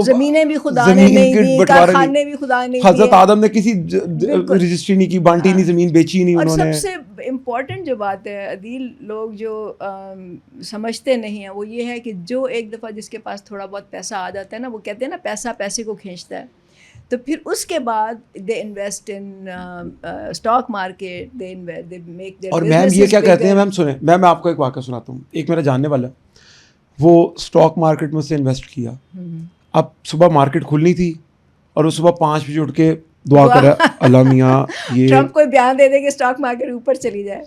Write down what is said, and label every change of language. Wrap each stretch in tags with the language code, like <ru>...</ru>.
<ur>زمینیں بھی خدا نے نہیں دی, کارخانے بھی خدا نے, حضرت آدم نے کسی رجسٹری نہیں کی, بانٹی نہیں, زمین بیچی نہیں انہوں نے. اور سب سے امپورٹنٹ جو بات ہے عدیل, لوگ جو سمجھتے نہیں ہیں وہ یہ ہے کہ جو ایک دفعہ جس کے پاس تھوڑا بہت پیسہ آ جاتا ہے نا, وہ کہتے ہیں نا پیسہ پیسے کو کھینچتا ہے. تو پھر اس کے بعد</ur> <en>They invest in stock market, they make there.</en> <ur>اور میم یہ کیا کہتے ہیں, میم سنیں, میں آپ کو ایک واقعہ سناتا ہوں. ایک میرا جاننے والا وہ اسٹاک مارکیٹ میں سے انویسٹ کیا. اب صبح مارکیٹ کھلنی تھی اور وہ صبح 5 بجے اٹھ کے دعا کرا, اللہ میاں یہ ٹرمپ کوئی بیان دے دے کہ اسٹاک مارکیٹ اوپر چلی جائے.</ur>